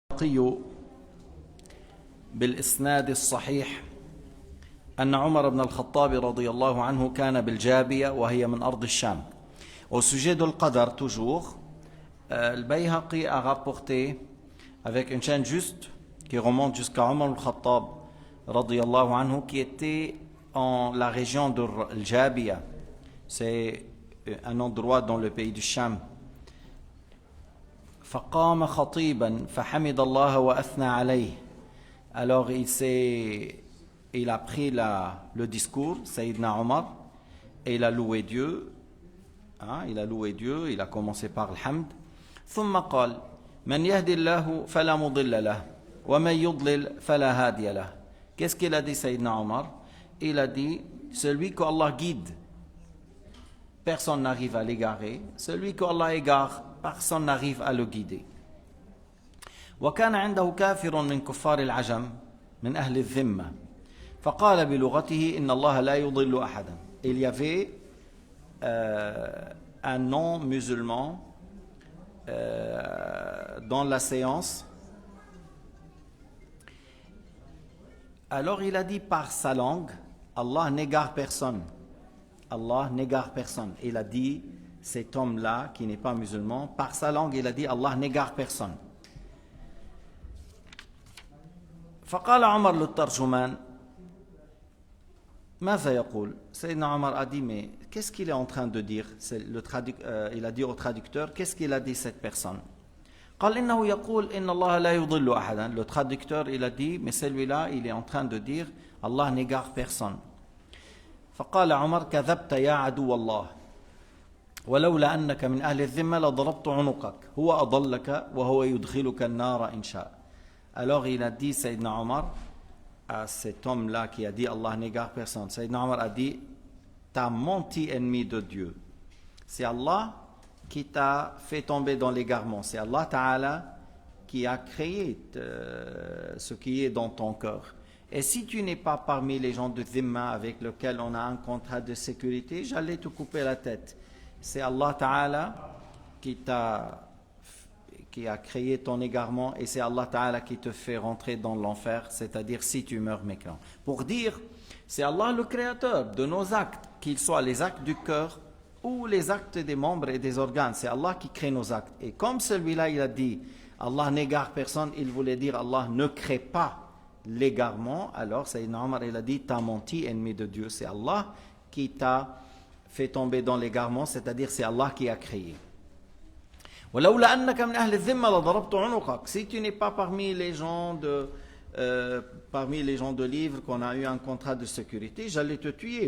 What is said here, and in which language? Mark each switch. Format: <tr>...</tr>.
<ar>البيهقي بالإسناد الصحيح أن عمر بن الخطاب رضي الله عنه كان بالجابية وهي من أرض الشام.</ar> <fr>Au sujet de l'Qadar, toujours, le Bayhaqi a rapporté avec une chaîne juste qui remonte jusqu'à Omar al-Khattab radiyallahu anhu, qui était en la région de Al-Jabiya. C'est un endroit dans le pays du Sham.</fr> <ar>فقام خطيبا فحمد الله وأثنى عليه.</ar> <fr>Alors il a pris le discours, Sayyidina Omar, et il a loué Dieu. Il a commencé par Alhamd.</fr> <ar>ثم قال من يهدي الله فلا مضل له ومن يضلل فلا هادي له.</ar> <fr>Qu'est-ce qu'il a dit Sayyidina Omar? Il a dit, celui que Allah guide, personne n'arrive à l'égarer. Celui que Allah égare, personne n'arrive à le guider.</fr> <ar>وكان عنده كافر من كفار العجم من أهل الذمة فقال بلغته إن الله لا يضل أحدا.</ar> <fr>Il y avait un non-musulman dans la séance. Alors il a dit par sa langue, Allah n'égare personne. Allah n'égare personne. Il a dit, cet homme-là qui n'est pas musulman, par sa langue il a dit Allah n'égare personne.</fr> <ar>فقال عمر للترجمان ماذا يقول؟</ar> <fr>Sayyidina Omar a dit, mais qu'est-ce qu'il est en train de dire? Il a dit au traducteur, qu'est-ce qu'il a dit cette personne?</fr> <ar>قال إنه يقول إن الله لا يضل أحدا.</ar> <fr>Le traducteur il a dit, mais celui-là il est en train de dire Allah n'égare personne.</fr> <ar>فقال عمر كذبت يا عدو الله ولولا أنك من أهل الذمة لضربت عنقك هو أضلك وهو يدخلك النار إن شاء.</ar> <fr>Alors il a dit, Sayyidina Omar, à cet homme-là qui a dit Allah n'égare personne, Sayyidina Omar a dit, t'as menti, ennemi de Dieu. C'est Allah qui t'a fait tomber dans l'égarement. C'est Allah Ta'ala qui a créé ce qui est dans ton cœur. Et si tu n'es pas parmi les gens de Dhimma avec lesquels on a un contrat de sécurité, j'allais te couper la tête. C'est Allah Ta'ala qui a créé ton égarement, et c'est Allah Ta'ala qui te fait rentrer dans l'enfer, c'est-à-dire si tu meurs mécréant. Pour dire, c'est Allah le créateur de nos actes, qu'ils soient les actes du cœur ou les actes des membres et des organes. C'est Allah qui crée nos actes. Et comme celui-là, il a dit, Allah n'égare personne, il voulait dire Allah ne crée pas l'égarement. Alors Sayyidina Omar, il a dit, t'as menti, ennemi de Dieu. C'est Allah qui t'a fait tomber dans l'égarement, c'est-à-dire c'est Allah qui a créé.</fr> <ar>ولولا أنك من أهل الذمة لضربت عنقك.</ar> <fr>Si tu n'es pas parmi les gens de livre qu'on a eu un contrat de sécurité, j'allais te tuer.</fr>